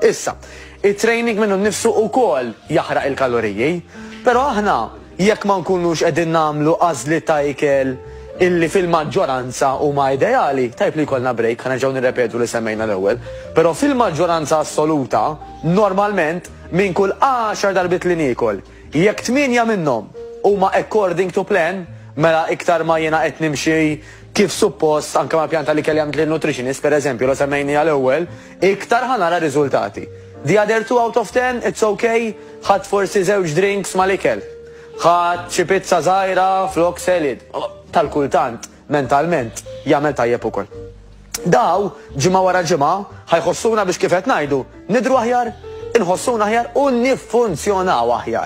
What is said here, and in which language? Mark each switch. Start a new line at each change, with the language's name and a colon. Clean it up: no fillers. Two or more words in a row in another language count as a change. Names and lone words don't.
Maltese: Issa, it-training minnu nnifsu wkoll jaħraq il-kaloriji, però aħna jekk ma nkunux qegħdin nagħmlu għażli ta' ikel illi fil-maġġoranza huma ideali, tajb li jkollna break, ħanerġgħu nirrepetu li semmejna l-ewwel, però fil-maġġoranza assoluta, normalment minn kull 10 darbit li niekol, jekk 8 minnhom huma
English: according to plan,
Maltese: mela iktar ma jiena qed nimxi kif suppost anke ma' pjanta li kelli għamilt lill-nutritionist pereżempju li semmejniha l-ewwel, iktar ħanara riżultati.
English: The other 2 out of 10, it's okay,
Maltese: ħadd forsi żewġ drinks mal-ikel. Ħadd xi pizza żgħira flok selid. Tal-kultant, mentalment, jagħmel tajjeb ukoll. Daw, ġimgħa wara ġimgħa, ħajħossuna biex kif qed ngħidu, nidhru aħjar, inħossuna aħjar u niffunzjonaw aħjar.